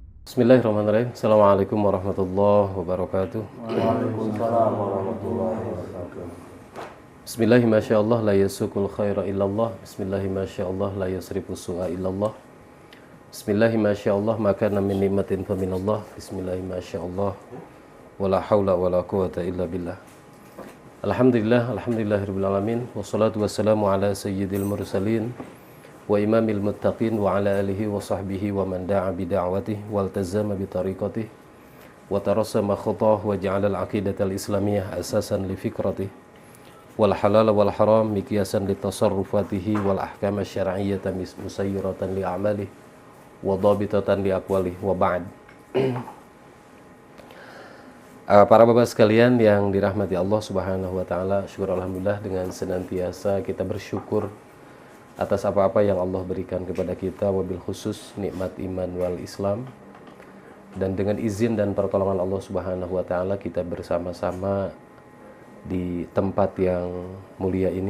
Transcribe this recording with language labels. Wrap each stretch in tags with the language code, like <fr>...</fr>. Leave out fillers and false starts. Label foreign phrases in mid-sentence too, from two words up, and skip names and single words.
<ar>بسم الله الرحمن الرحيم. السلام عليكم ورحمة الله وبركاته. وعليكم السلام ورحمة الله وبركاته. بسم الله ما شاء الله لا يسوق الخير إلا الله. بسم الله ما شاء الله لا يصرف السوء إلا الله. بسم الله ما شاء الله ما من نعمة فمن الله. بسم الله ما شاء الله ولا حول ولا قوة إلا بالله. الحمد لله رب العالمين والصلاة والسلام على سيد المرسلين وإمام المتقين وعلى آله وصحبه ومن دعا بدعوته والتزم بطريقته وترسم خطاه وجعل العقيدة الإسلامية أساسا لفكرته والحلال والحرام مقياسا لتصرفاته والأحكام الشرعية مسيرة لأعماله وضابطة لأقواله وبعد.</ar> <id>Para bapak sekalian yang dirahmati Allah</id> <ar>سبحانه وتعالى,</ar> <id>syukur alhamdulillah dengan senantiasa kita bersyukur atas apa-apa yang Allah berikan kepada kita,</id> <ar>وبالخصوص</ar> <id>nikmat</id> <ar>الإيمان والإسلام.</ar> <id>Dan dengan izin dan pertolongan Allah</id> <ar>سبحانه وتعالى</ar> <id>kita bersama-sama di tempat yang mulia ini.</id>